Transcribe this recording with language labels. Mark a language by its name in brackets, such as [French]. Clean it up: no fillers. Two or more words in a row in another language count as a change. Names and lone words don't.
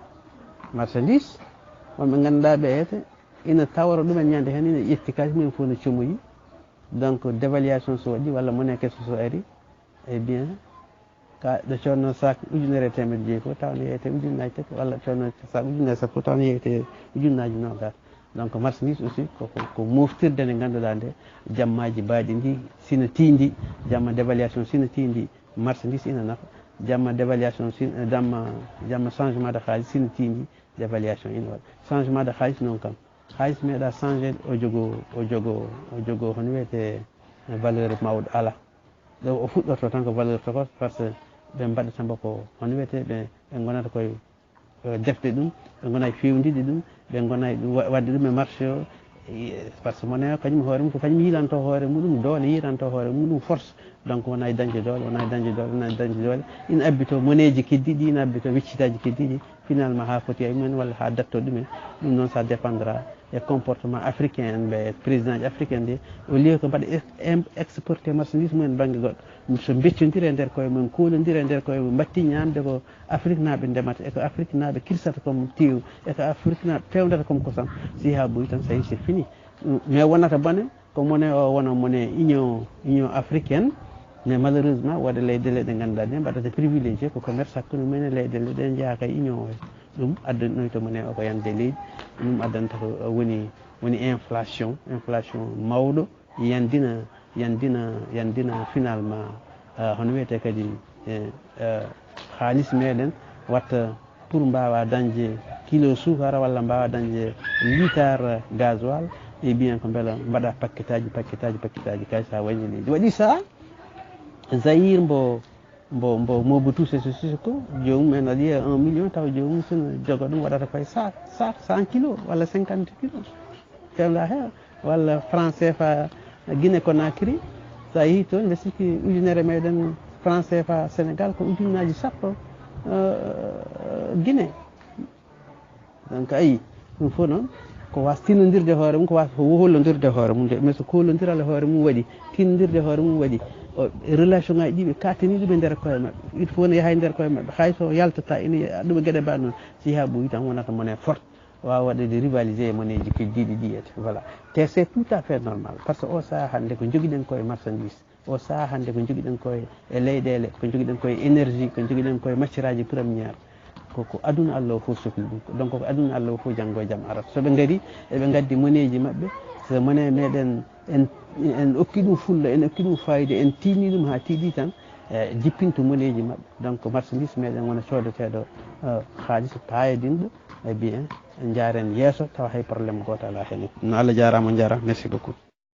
[Fula] wonɓe ganduɗa ɓe ete ina tawra ɗumen ñande hen ina ƴetti kalis mumen fof no comoyi [French] donc dévaluation [Fula] so waɗi walla monnaie kesso so ari [French] eh bien [Fula] ka ɗo conno sac ujunere temedde joyyi fof taw ne yeyete ujunnaji tati walla conno sac ujunere sappo taw ne yeyete ujunnaji nogas [French] donc marchandise aussi [Fula] ko moftirde nde ganduɗa nde jammaji mbaɗi ndi sino tindi jamma dévaluation sino tindi marchandise ina nafa jamma dévaluation jamma [French] changement de [Fula] halis sino tindi dévaluation ina waɗa [French] changement de [Fula] halis noon kam halis meeɗa changé o jogo hono wiyete valeur mawɗo ala ɗo o fuɗɗorto tan ko valeur tokos [French] par ce que [Fula] ɓe mbaɗata mbo ko hono wiyete ɓe gonata koye defde ɗum ɓe gonay fewdide ɗum ɓe gonay wadde ɗum e marché o [French] par ce que monnaie [Fula] o kañum hoore mum ko kañum yiilanto hoore muɗum doole yiilanto hoore muɗum [French] force donc [Fula] wona e dañde doole wona e dañde doole ina abbito monnaie ji keddiɗi ina abbito weccitaji keddiɗi finalement ha foti ay mumen walla ha datto ɗumen ɗum noon [French] ça dépendra [Fula] e [French] comportement africain [Fula] en ɓe président ji africain nde [French] au lieu [Fula] ko mbaɗa [French] exporté marchandise [Fula] mumen banggue goɗɗo so beccodira e nder koye mumen kolodira e nder koye mumen batti ñamde ko afrique naaɓe ndemata eko afrique naaɓe kirsata comme tew eko afrique naaɓe pewdata comme kosam si ha ɓooyi tan [French] ça y c'est fini mais [Fula] wonata bone ko monnaie o wona [French] monnaie union africaine mais malheureusement [Fula] waɗa leyɗele ɗe ganduɗa ɗe mbaɗata privilégié ko commerce hakkude mumen e leyɗele ɗe jeeya kay union o ɗum addanoyto monnaie o ko yande leydi ɗum addanta ko woni inflation mawɗo yandina finalement hono wiyete kadi halis meɗen watta pour mbawa dañde kilo sukara walla mbawa dañde [French] litre gasoil et bien [Fula] ko beela mbaɗa paquet taji kay sa wañi leydi waɗi sa Zaïre mbo Mobutu Sese Seko jomum en aɗa yiya 1 million taw jomum sono jogo ɗum waɗata koye sac 100 kilos walla 50 kilos fewga he walla franc CFA Guinée Conakry sa yeehi toon mbe sikki ujunere meɗen franc CFA Sénégal ko ujunnaji sappo Guinée donc ayi ɗum fof noon ko wasa tinnodirde hoore mum ko wasa ko hollodirde hoore mum de mais so kollodirale hoore mum waɗi tinnodirde hoore mum waɗi relation ngaji ɗi ɓe katani ɗum e nder koye mabɓe [French] il faut [Fula] ne yaha e nder koye mabɓe hayso yaltata ina ɗum e gueɗe mbaɗ noon so yaha ɓooyi tan wonata [French] monnaie forte [Fula] wawa waɗede rivalisé e monnaie ji keddiɗi ɗiyete voilà te [French] c'est tout à fait normal par ce que [Fula] o saaha hande ko joguiɗen koye marchandise o saaha hande ko joguiɗen koye e leyɗele ko joguiɗen koye énergie ko joguiɗen koye macciraji premiére koko aduna Allah o fof sohli ɗum donc ko aduna Allah o fof janggo e jaam arata soɓe gaari eɓe gaddi monnaie ji mabɓe so monnaie meɗen en okki ɗum fulla en okki ɗum fayida en tini ɗum ha tiiɗi tan jippinto monnaie ji mabɓe donc marchandise meɗen wona codateɗo haaliss payodinɗo e bien jaren yesso tawa hay probléme goto ala hen no Allah jarama on jarama [French] merci beaucoup